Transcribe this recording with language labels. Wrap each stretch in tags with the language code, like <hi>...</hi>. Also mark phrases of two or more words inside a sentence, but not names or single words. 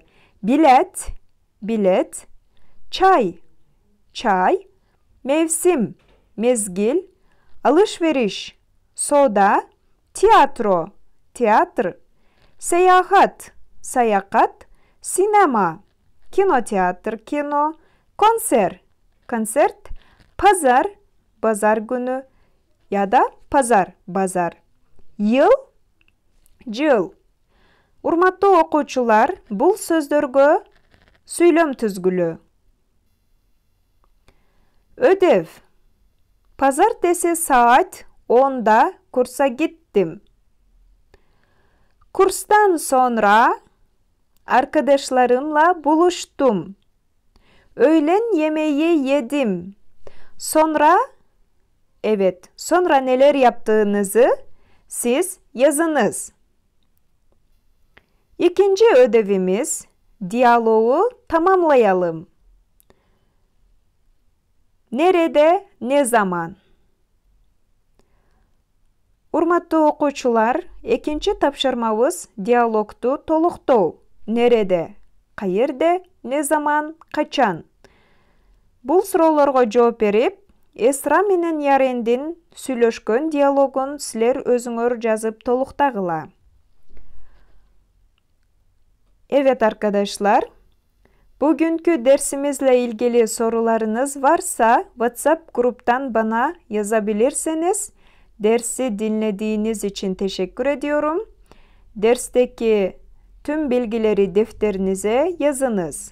<tr>bilet, bilet, çay, çay, mevsim, mezgil, alışveriş, soda, tiyatro, tiyatro, seyahat, seyahat, sinema, kinotiyatr, kino, konser, konsert, pazar, pazar günü ya da pazar, bazar. Yıl, yıl.</tr> <ky>Урматтуу окуучулар, бул сөздөргө сүйлөм түзгүлө.</ky> <tr>Ödev. Pazartesi saat 10'da kursa gittim. Kurstan sonra arkadaşlarımla buluştum. Öğlen yemeği yedim. Sonra, evet, sonra neler yaptığınızı siz yazınız. İkinci ödevimiz, diyaloğu tamamlayalım. Nerede, ne zaman?</tr> <ky>Урматтуу окуучулар, экинчи тапшырмабыз диалогту толуктоо. Нереде, каерде,</ky> <tr>ne zaman,</tr> <ky>качан? Бул суроолорго жооп берип, Эсра менен Ярендин сүйлөшкөн диалогун силер өзүңөр жазып толуктагыла.</ky> <tr>Evet arkadaşlar, bugünkü dersimizle ilgili sorularınız varsa WhatsApp gruptan bana yazabilirsiniz. Dersi dinlediğiniz için teşekkür ediyorum. Dersteki tüm bilgileri defterinize yazınız.</tr>